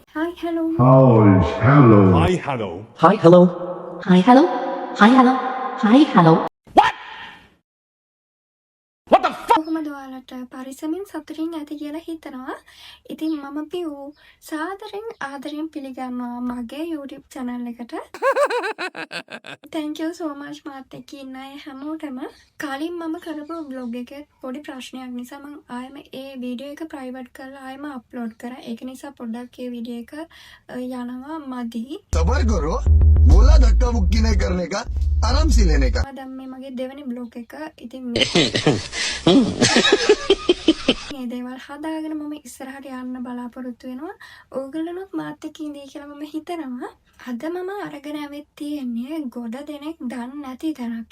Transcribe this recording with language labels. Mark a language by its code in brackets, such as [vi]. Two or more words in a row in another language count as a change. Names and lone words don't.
[en] hello. Oh, hello. Hi, hello. Hi, hello. Hi, hello. Hi, hello. Hi, hello. What the fuck? [si] කොහොමද ඔයාලට පරිස්සමින් සතුටින් ඇති කියලා හිතනවා. ඉතින් මම පියු සාදරෙන් ආදරෙන් පිළිගන්නවා මගේ YouTube channel එකට. [en] Thank you so much [si] මාත් එක්ක ඉන්න අය හැමෝටම. කලින් මම කරපු vlog එකේ පොඩි ප්‍රශ්නයක් නිසා මම ආයෙම ඒ වීඩියෝ එක private කරලා ආයෙම upload කරා. ඒක නිසා පොඩ්ඩක් ඒ වීඩියෝ එක යනවා මදි. [hi] सबर करो बोला धक्का मुक्की नहीं करने का आराम से लेने का [si] දැන් මේ මගේ දෙවෙනි vlog එක. ඉතින් මේ දේවල් හදාගෙන මම ඉස්සරහට යන්න බලාපොරොත්තු වෙනවා. ඕගොල්ලොත් මාත් එක්ක ඉඳී කියලා මම හිතනවා. අද මම අරගෙන ඇවිත් තියෙන්නේ ගොඩ දෙනෙක් දන්නේ නැති තැනක්.